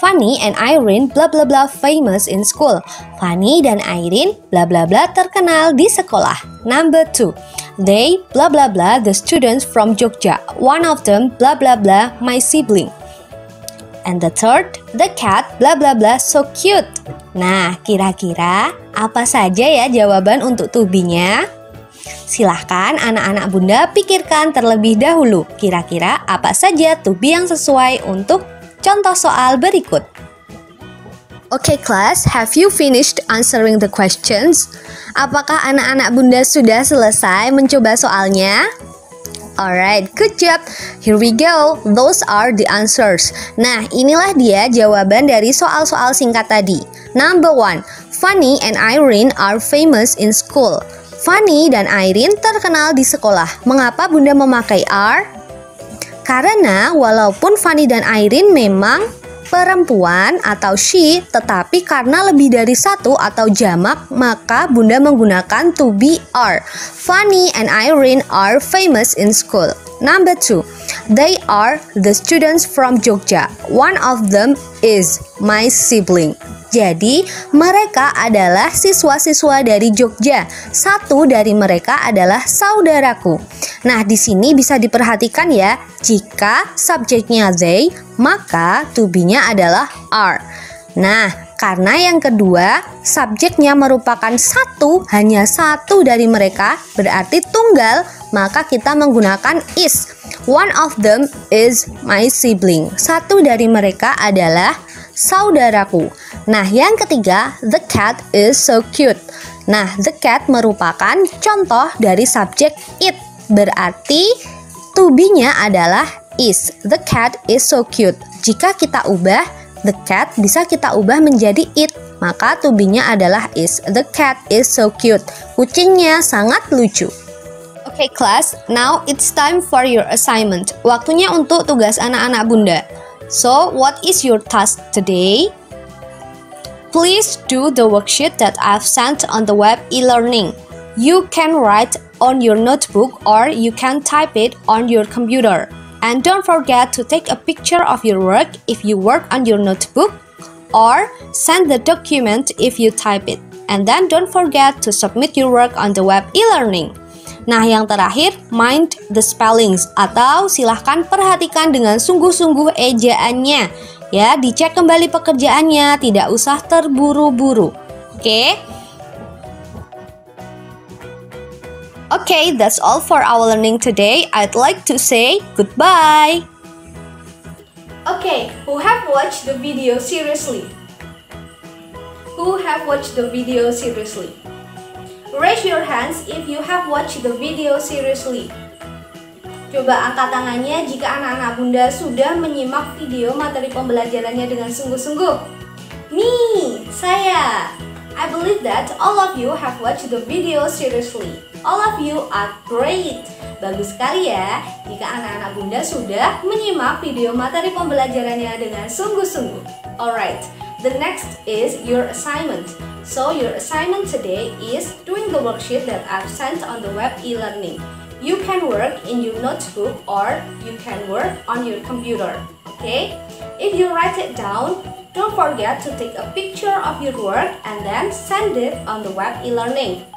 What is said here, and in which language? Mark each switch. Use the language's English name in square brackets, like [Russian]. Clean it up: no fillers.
[English] Fanny and Irene blah blah blah famous in school. [Indonesian] Fanny dan Irene blah blah blah terkenal di sekolah. [English] Number 2. They blah blah blah the students from Jogja. One of them blah blah blah my sibling. And the third, the cat blah blah blah so cute. [Indonesian] Nah, kira-kira apa saja ya jawaban untuk to be-nya? Silahkan anak-anak bunda pikirkan terlebih dahulu. Kira-kira apa saja to be yang sesuai untuk contoh soal berikut. [English] Okay class, have you finished answering the questions? [Indonesian] Apakah anak-anak bunda sudah selesai mencoba soalnya? [English] Alright, good job. Here we go. Those are the answers. [Indonesian] Nah, inilah dia jawaban dari soal-soal singkat tadi. [English] Number 1. Fanny and Irene are famous in school. [Indonesian] Fanny dan Irene terkenal di sekolah. Mengapa bunda memakai are? Karena walaupun Fanny dan Irene memang perempuan atau she, tetapi karena lebih dari satu atau jamak, maka bunda menggunakan to be are. [English] Fanny and Irene are famous in school. Number 2. They are the students from Jogja. One of them is my sibling. [Indonesian] Jadi, mereka adalah siswa-siswa dari Jogja. Satu dari mereka adalah saudaraku. Nah, di sini bisa diperhatikan ya, jika subjeknya they, maka to be-nya adalah are. Nah, karena yang kedua, subjeknya merupakan satu, hanya satu dari mereka, berarti tunggal, maka kita menggunakan is. [English] One of them is my sibling. [Indonesian] Satu dari mereka adalah saudaraku. Nah, yang ketiga, [English] the cat is so cute. [Indonesian] Nah, the cat merupakan contoh dari subjek it. Berarti to be-nya adalah is. [English] The cat is so cute. [Indonesian] Jika kita ubah the cat, bisa kita ubah menjadi it. Maka to be-nya adalah is. [English] The cat is so cute. [Indonesian] Kucingnya sangat lucu. [English] Okay class, now it's time for your assignment. [Indonesian] Waktunya untuk tugas anak-anak bunda. [English] So, what is your task today? Please do the worksheet that I've sent on the web e-learning. You can write on your notebook or you can type it on your computer. And don't forget to take a picture of your work if you work on your notebook, or send the document if you type it. And then don't forget to submit your work on the web e-learning. [Indonesian] Nah, yang terakhir, [English] mind the spellings, [Indonesian] atau silahkan perhatikan dengan sungguh-sungguh ejaannya. Ya, dicek kembali pekerjaannya, tidak usah terburu-buru. Oke? [English] Okay, that's all for our learning today. I'd like to say goodbye. Okay, who have watched the video seriously? Who have watched the video seriously? Raise your hands if you have watched the video seriously. [Indonesian] Coba angkat tangannya jika anak-anak bunda sudah menyimak video materi pembelajarannya dengan sungguh-sungguh. [English] Me, saya. I believe that all of you have watched the video seriously. All of you are great. [Indonesian] Bagus sekali ya jika anak-anak bunda sudah menyimak video materi pembelajarannya dengan sungguh-sungguh. [English] Alright, the next is your assignment. So your assignment today is doing the worksheet that I've sent on the web e-learning. You can work in your notebook or you can work on your computer. Okay? If you write it down, don't forget to take a picture of your work and then send it on the web e-learning.